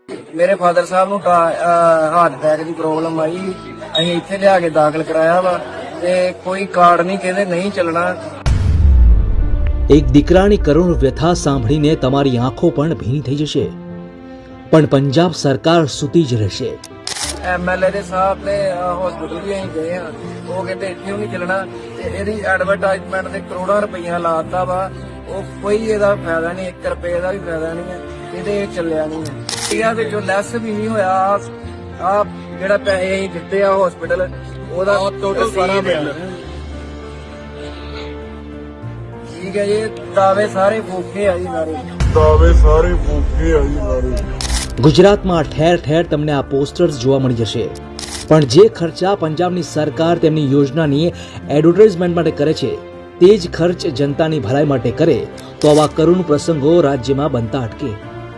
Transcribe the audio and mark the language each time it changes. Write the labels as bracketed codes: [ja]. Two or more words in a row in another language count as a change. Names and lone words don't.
[pa] ਮੇਰੇ ਫਾਦਰ ਸਾਹਿਬ ਨੂੰ ਹਾਰਟ ਅਟੈਕ ਦੀ ਪ੍ਰੋਬਲਮ ਆਈ, ਅਸੀਂ ਇੱਥੇ ਲਿਆ ਕੇ ਦਾਖਲ ਕਰਾਇਆ ਵਾ ਤੇ ਕੋਈ ਕਾਰਡ ਨਹੀਂ ਕਿ ਨਹੀਂ ਚੱਲਣਾ। [gu] એક દીકરાની કરુણ વ્યથા સાંભળીને તમારી આંખો પણ ભીની થઈ જશે, પણ પંજાબ સરકાર સૂતી જ રહેશે। [pa] ਐਮਐਲਏ ਦੇ ਸਾਹਿਬ ਨੇ ਹਸਪੀਟਲ ਵੀ ਅਸੀਂ ਗਏ ਆ, ਉਹ ਕਹਿੰਦੇ ਇੱਥੇ ਨਹੀਂ ਚੱਲਣਾ ਤੇ ਇਹਦੀ ਐਡਵਰਟਾਈਜ਼ਮੈਂਟ ਤੇ ਕਰੋੜਾਂ ਰੁਪਈਆ ਲਾਤਾ ਵਾ, ਉਹ ਕੋਈ ਇਹਦਾ ਫਾਇਦਾ ਨਹੀਂ, 1 ਰੁਪਏ ਦਾ ਵੀ ਫਾਇਦਾ ਨਹੀਂ ਹੈ, ਇਹਦੇ ਚੱਲਿਆ ਨਹੀਂ ਹੈ। ਇਹਦੇ ਵਿੱਚੋਂ ਲੈਸ ਵੀ ਨਹੀਂ ਹੋਇਆ। ਆ ਜਿਹੜਾ ਪੈਸੇ ਅਸੀਂ ਦਿੱਤੇ ਆ ਹਸਪੀਟਲ ਉਹਦਾ ਟੋਟਲ ਸਾਰਾ ਬਿੱਲ ਠੀਕ ਹੈ ਜੀ। ਦਾਅਵੇ ਸਾਰੇ ਫੂਕੇ ਆ ਜੀ, ਸਾਰੇ [gu] ગુજરાતમાં ઠેર ઠેર તમને આ પોસ્ટર્સ જોવા મળી જશે, પણ જે ખર્ચા પંજાબની સરકાર તેમની યોજનાની એડવર્ટાઇઝમેન્ટ માટે કરે છે તે જ ખર્ચ જનતાની ભલાઈ માટે કરે તો આવા કરુણ પ્રસંગો રાજ્યમાં બનતા અટકે।